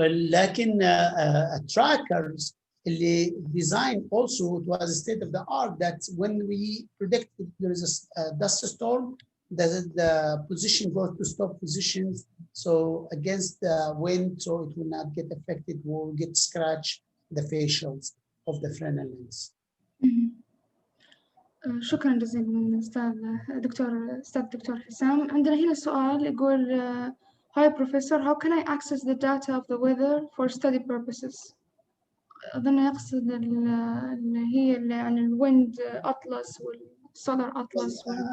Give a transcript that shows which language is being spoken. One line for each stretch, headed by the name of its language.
English: لكن trackers اللي design also, it was a state of the art that when we predict there is a dust storm, the position goes to stop positions, so against the wind, so it will not get affected, will get scratched the facials of the Fresnel lens.
Arabic: شكرا جزيلا أستاذ دكتور حسام. عندنا هنا سؤال يقول
English: Hi Professor, how can I access the data of the weather for study purposes?
Arabic: أظن يقصد اللي هي اللي عن الويند أطلس والسولار أطلس.